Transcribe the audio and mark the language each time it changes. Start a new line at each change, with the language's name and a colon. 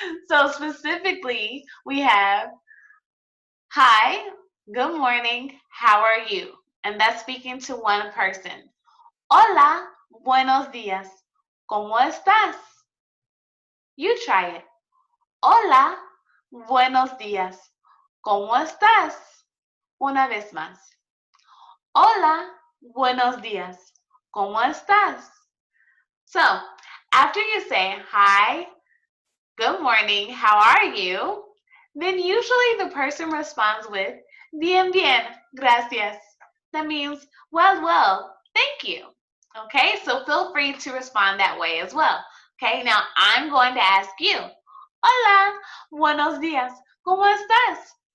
English: So specifically, we have, hi, good morning, how are you? And that's speaking to one person.
Spanish: Hola, buenos días, ¿cómo estás?
English: You try it.
Spanish: Hola, buenos días, ¿cómo estás? Una vez más. Hola, buenos días, ¿cómo estás?
English: So, after you say, hi, good morning, how are you? Then usually the person responds with,
Spanish: bien, bien, gracias.
English: That means, well, thank you. Okay, so feel free to respond that way as well. Okay, now I'm going to ask you,
Spanish: hola, buenos días, ¿cómo estás?